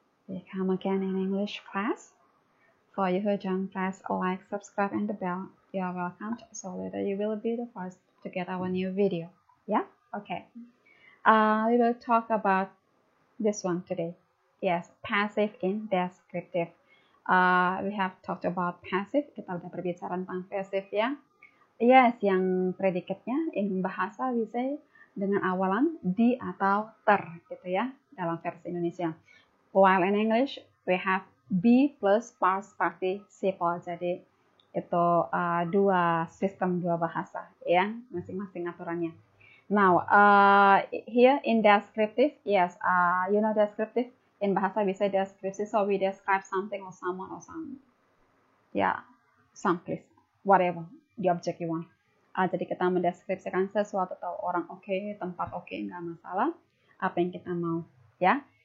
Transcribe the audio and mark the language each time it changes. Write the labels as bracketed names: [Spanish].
[English] We come again in English class. For you who don't press like, subscribe and the bell, you are welcome so later you will be the first to get our new video. Yeah? Okay. We will talk about this one today. Yes, passive in descriptive. We have talked about passive, [Indonesian] kita udah berbicara tentang passive ya. Yes, yang predikatnya in bahasa bisa dengan awalan di atau ter gitu ya dalam versi Indonesia. [English] While in English we have be plus past participle. [Indonesian] Jadi itu dua bahasa ya, masing-masing aturannya. [English] Now, here in descriptive, yes, you know descriptive in bahasa [Indonesian] bisa deskripsi, [English] so we describe something or someone or some, yeah, some place, whatever the object you want. [Indonesian] Jadi kita mendeskripsikan sesuatu atau orang oke, tempat oke, nggak masalah, apa yang kita mau, ya.